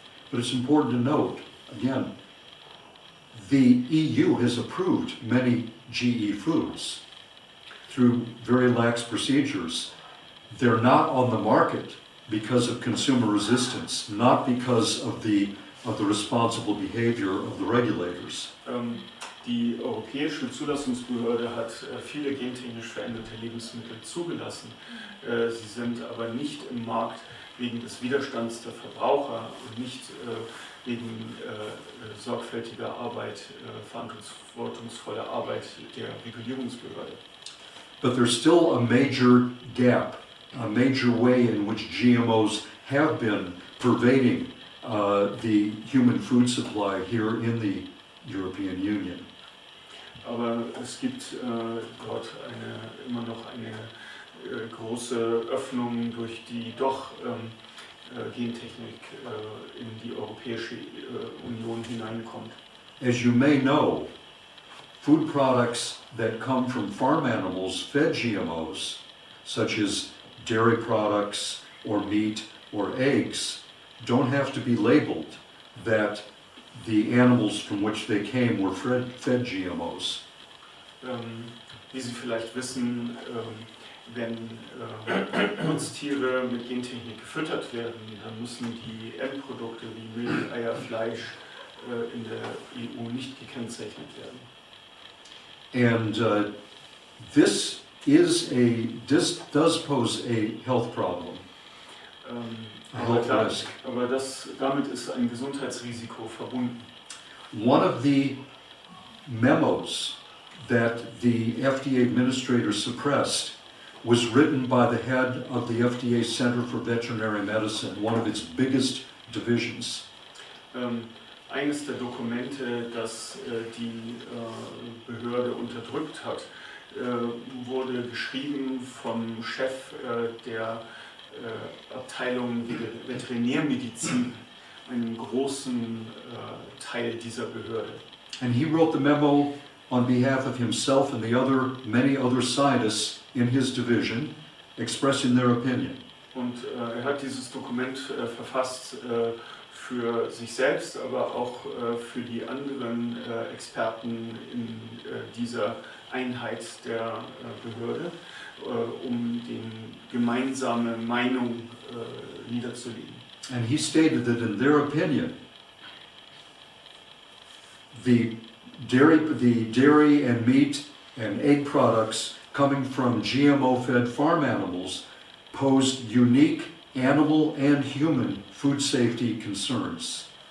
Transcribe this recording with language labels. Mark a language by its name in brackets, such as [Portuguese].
[English] But it's important to note, again, the EU has approved many GE foods through very lax procedures. They're not on the market because of consumer resistance, not because of the responsible behavior of the regulators. [German] Die Europäische Zulassungsbehörde hat viele gentechnisch veränderte Lebensmittel zugelassen. Sie sind aber nicht im Markt wegen des Widerstands der Verbraucher und nicht wegen sorgfältiger Arbeit, verantwortungsvoller Arbeit der Regulierungsbehörde. [English] But there's still a major gap, a major way in which GMOs have been pervading the human food supply here in the European Union. [German] Aber es gibt dort immer noch eine große Öffnung, durch die doch Gentechnik in die Europäische Union hineinkommt. [English] As you may know, food products that come from farm animals fed GMOs such as dairy products or meat or eggs, don't have to be labeled that the animals from which they came were fed GMOs. [German] Wie Sie vielleicht wissen, wenn Nutztiere mit Gentechnik gefüttert werden, dann müssen die Endprodukte wie Milch, Eier, Fleisch in der EU nicht gekennzeichnet werden. [English] And this does pose a health problem. [German] Aber damit ist ein Gesundheitsrisiko verbunden. [English] One of the memos that the FDA administrator suppressed was written by the head of the FDA Center for Veterinary Medicine, one of its biggest divisions. [German] Eines der Dokumente, das die Behörde unterdrückt hat, wurde geschrieben vom Chef der Abteilung Veterinärmedizin, einem großen Teil dieser Behörde. [English] And he wrote the memo on behalf of himself and many other scientists in his division, expressing their opinion. [German] Und hat dieses Dokument verfasst für sich selbst, aber auch für die anderen Experten in dieser Einheit der Behörde, die gemeinsame Meinung niederzulegen. [English] And he stated that in their opinion, the dairy and meat and egg products coming from GMO-fed farm animals posed unique animal and human food safety concerns.